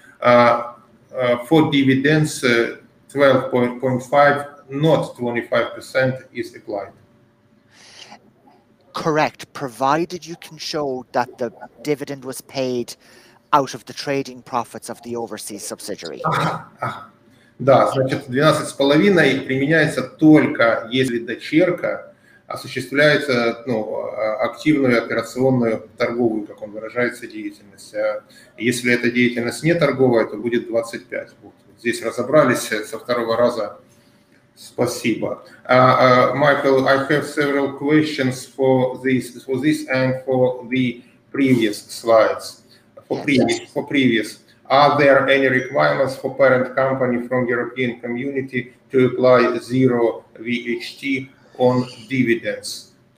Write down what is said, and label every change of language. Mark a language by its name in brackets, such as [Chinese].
[English] For dividends, 12.5, not 25% is applied. Correct, provided you can show that the dividend was paid out of the trading profits of the overseas subsidiary. [Russian] Да, значит, 12,5 применяется только если дочерка осуществляет активную операционную торговую, как он выражается, деятельность. А если эта деятельность не торговая, то будет 25. Вот. Здесь разобрались со второго раза. Спасибо. [English] Michael, I have several questions for this and for the previous slides. For previous. Are there any requirements for parent company from European Community to apply zero VAT on dividends?